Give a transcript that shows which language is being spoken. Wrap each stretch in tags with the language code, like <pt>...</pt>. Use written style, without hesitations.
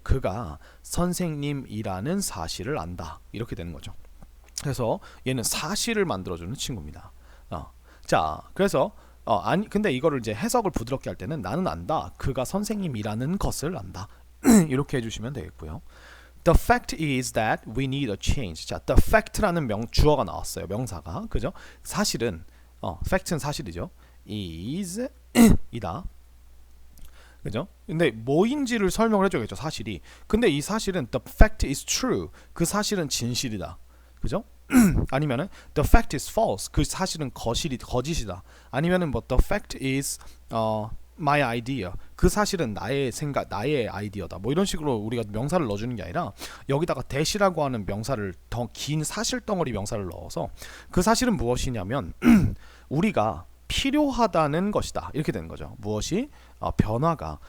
<ko>그가 선생님이라는 사실을 안다. 이렇게 되는 거죠. 그래서 얘는 사실을 만들어주는 친구입니다. 자, 그래서 근데 이거를 이제 해석을 부드럽게 할 때는 나는 안다. 그가 선생님이라는 것을 안다. 이렇게 해주시면 되겠고요.</ko> <en>The fact is that we need a change.</en> <ko>자, the fact라는 주어가 나왔어요. 명사가. 그죠? 사실은 fact는 사실이죠. is 이다. 그죠? 근데 뭐인지를 설명을 해줘야겠죠. 사실이. 근데 이 사실은</ko> <en>the fact is true.</en> <ko>그 사실은 진실이다. 그죠? 아니면은</ko> <en>the fact is false.</en> <ko>그 사실은 거짓이다. 아니면은 뭐</ko> <en>the fact is my idea.</en> <ko>그 사실은 나의 생각, 나의 아이디어다. 뭐 이런 식으로 우리가 명사를 넣어주는 게 아니라 여기다가 that이라고 하는 명사를 더 긴 사실 덩어리 명사를 넣어서 그 사실은 무엇이냐면 우리가 필요하다는 것이다. 이렇게 되는 거죠. 무엇이? 변화가.</ko>